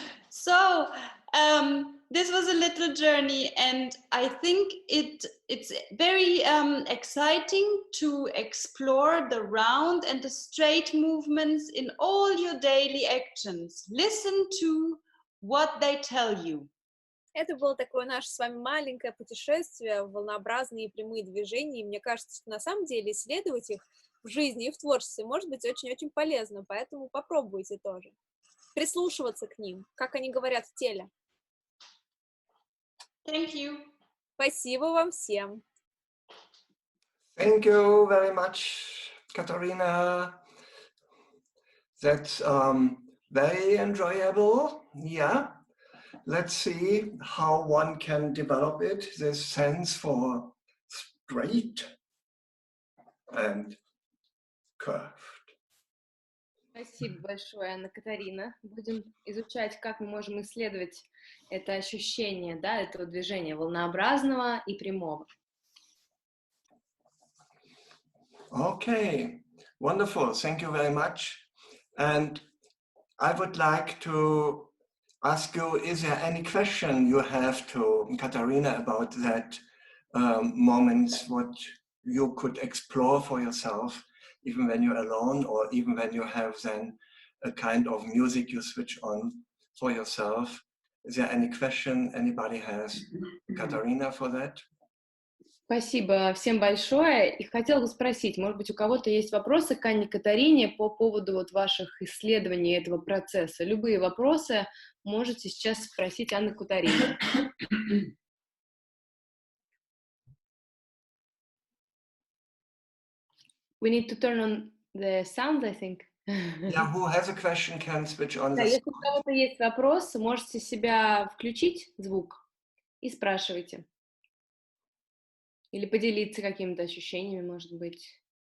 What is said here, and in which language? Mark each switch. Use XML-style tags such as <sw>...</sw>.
<en>So, this was a little journey, and I think it's very exciting to explore the round and the straight movements in all your daily actions. Listen to what they tell you.</en> <ru>Это было такое наше с вами маленькое путешествие в волнообразные и прямые движения, и мне кажется, что на самом деле исследовать их в жизни и в творчестве может быть очень-очень полезно, поэтому попробуйте тоже. Прислушиваться к ним, как они говорят в теле.</ru> <en>Thank you.</en> <ru>Спасибо вам всем.</ru> <en>Thank you very much, Katharina. That's very enjoyable. Yeah. Let's see how one can develop it, this sense for straight and curved.</en> <ru>Спасибо большое, Анна-Катарина. Будем изучать, как мы можем исследовать это ощущение, да, этого движения волнообразного и прямого.</ru> <en>Okay, wonderful. Thank you very much. And I would like to ask you, is there any question you have to Katharina about that moments, what you could explore for yourself, even when you're alone or even when you have then a kind of music you switch on for yourself? Is there any question anybody has, Katharina, for that?</en> <ru>Спасибо всем большое. И хотела бы спросить, может быть, у кого-то есть вопросы к Анне-Катарине по поводу вот ваших исследований этого процесса? Любые вопросы можете сейчас спросить Анну-Катарину.</ru> <en>We need to turn on the sound, I think. Yeah, who has a question can switch on</en> <ru>Да,</ru> <en>the</en> <ru>если у</ru> <en>sound.</en> <ru>кого-то есть вопрос, можете себя включить, звук, и спрашивайте. Или поделиться какими-то ощущениями, может быть.</ru>